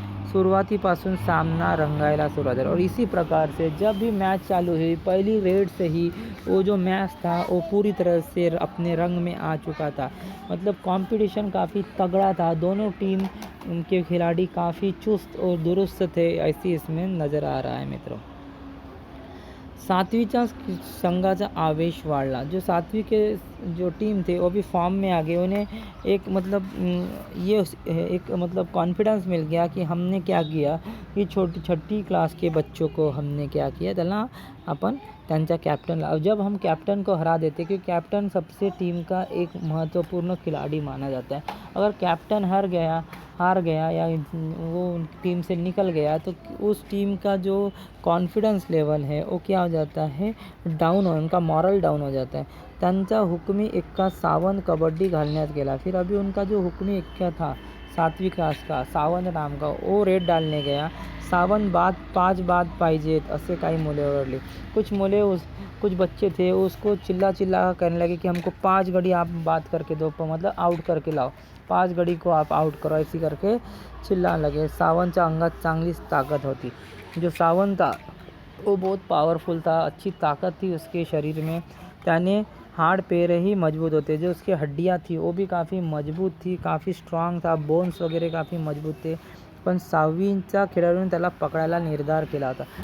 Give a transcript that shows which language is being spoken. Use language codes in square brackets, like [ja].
[mr] सुरुवातीपासून सामना रंगायला सुरुवात झाली [hi] और इसी प्रकार से जब भी मैच चालू हुई, पहली रेड से ही वो जो मैच था वो पूरी तरह से अपने रंग में आ चुका था। मतलब कंपटीशन काफ़ी तगड़ा था, दोनों टीम के खिलाड़ी काफ़ी चुस्त और दुरुस्त थे, ऐसी इसमें नज़र आ रहा है मित्रों। [mr] 7वीच्या संघाचा आवेश वाढला। [hi] जो 7वीं के जो टीम थे वो भी फॉर्म में आ गए, उन्हें एक मतलब ये एक मतलब कॉन्फिडेंस मिल गया कि हमने क्या किया कि छठी क्लास के बच्चों को हमने क्या किया, [mr] त्याला अपन त्यांचा [hi] कैप्टन, जब हम कैप्टन को हरा देते, क्योंकि कैप्टन सबसे टीम का एक महत्वपूर्ण खिलाड़ी माना जाता है। अगर कैप्टन हार गया या वो टीम से निकल गया तो उस टीम का जो कॉन्फिडेंस लेवल है वो क्या हो जाता है, डाउन हो, उनका मॉरल डाउन हो जाता है। [mr] त्यांचा हुकमी एक्का सावंत कबड्डी घालण्यात गेला। [hi] फिर अभी उनका जो हुकमी एक्का था 7वीं क्लास का सावंत नाम का, वो रेड डालने गया। [mr] सावंत 5 बाद पाहिजेत असे काही मुले ओरडले। [hi] कुछ बच्चे थे उसको चिल्ला करने लगे कि हमको 5 घड़ी आप बात करके दो, मतलब आउट करके लाओ, 5 घड़ी को आप आउट करो, ऐसी करके चिल्लाने लगे। [mr] सावंतच्या अंगात चांगलीच ताकत होती। [hi] जो सावंत था वो बहुत पावरफुल था, अच्छी ताकत थी उसके शरीर में, [mr] त्याने हाड़ पैर ही मजबूत होते, [hi] जो उसकी हड्डियाँ थी वो भी काफ़ी मजबूत थी, काफ़ी स्ट्रॉन्ग था, बोन्स वगैरह काफ़ी मजबूत थे। [mr] पण 6वीच्या [hi] खिलाड़ियों ने [mr] त्याला पकड़ायला निर्धार केला होता।